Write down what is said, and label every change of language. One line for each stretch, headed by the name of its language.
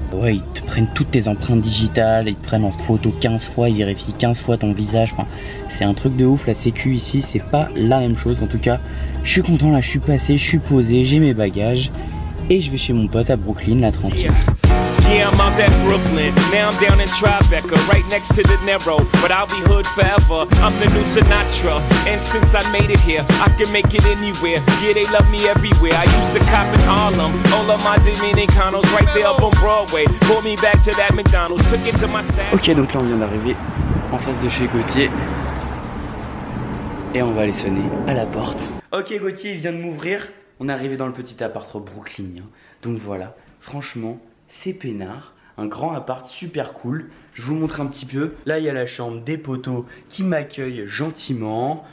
French: Ouais, ils te prennent toutes tes empreintes digitales, ils te prennent en photo 15 fois, ils vérifient 15 fois ton visage, enfin c'est un truc de ouf. La sécu ici c'est pas la même chose. En tout cas je suis content, là je suis passé, je suis posé, j'ai mes bagages et je vais chez mon pote à Brooklyn, là tranquille.
English: Yeah, I'm out at Brooklyn. Now I'm down in Tribeca, right next to the Narrow. But I'll be hood forever. I'm the new Sinatra. And since I made it here, I can make it anywhere. Yeah, they love me everywhere. I used to cop in Harlem. All of my Dominicanos right there up on Broadway. Pulled me back to that McDonald's. Took it to my stash.
French: Ok, donc là on vient d'arriver en face de chez Gauthier. Et on va aller sonner à la porte. Ok, Gauthier il vient de m'ouvrir. On est arrivé dans le petit appart Brooklyn. Donc voilà, franchement, c'est peinard. Un grand appart super cool. Je vous montre un petit peu. Là, il y a la chambre des poteaux qui m'accueillent gentiment.